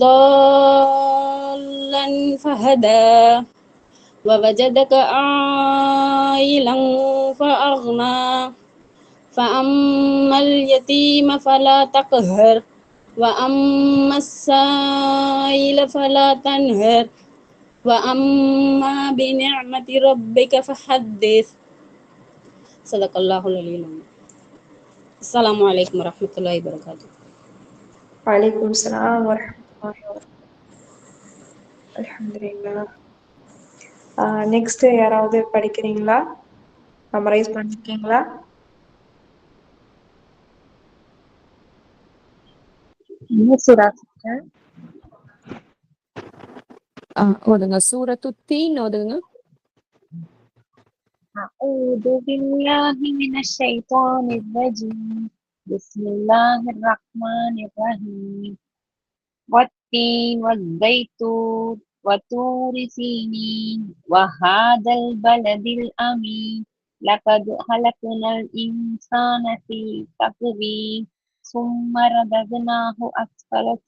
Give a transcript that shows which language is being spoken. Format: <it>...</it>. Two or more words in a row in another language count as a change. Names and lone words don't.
<ar>ضالا فهدى ووجدك عائلا فأغنى فأما اليتيم فلا تقهر وأما السائل فلا تنهر وأما بنعمة ربك فحدث صدق الله العلي العظيم. السلام عليكم ورحمة الله وبركاته. وعليكم السلام ورحمة الله وبركاته.</ar> <ta>அல்ஹம்துலில்லாஹ். நெக்ஸ்ட் யாராவது படிக்கிறீங்களா? சம்மரைஸ் பண்ணிருக்கீங்களா? ஓதுங்க. சூரத்து தீன் ஓதுங்க.</ta> <ar>أعوذ بالله من الشيطان الرجيم بسم الله الرحمن الرحيم والتين والزيتون وطور سينين وهذا البلد الأمين لقد خلقنا الإنسان في تقويم ثم رددناه أسفل</ar>